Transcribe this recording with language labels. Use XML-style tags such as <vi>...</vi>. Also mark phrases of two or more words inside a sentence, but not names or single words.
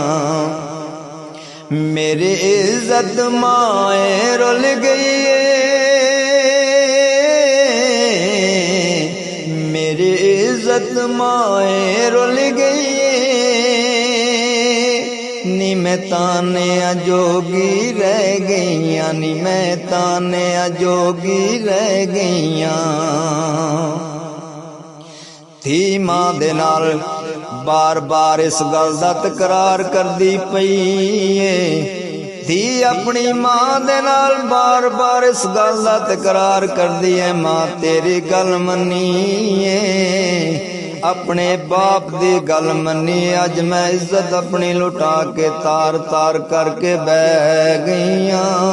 <pa>میری عزت مائیں رل گئی ہے میری عزت مائیں رل گئی ہے نی میں تانے جوگی رہ گئیاں نی میں تانے جوگی رہ گئیاں تھی ماں دے نال بار بار اس گل دا تکرار کردی پئی ہے دھی اپنی ماں دے نال بار بار اس گل دا تکرار کردی ہے، ماں تیری گل منیے، اپنے باپ دی گل منی. اج میں عزت اپنی لٹا کے تار تار کر کے بہہ گئیاں.</pa>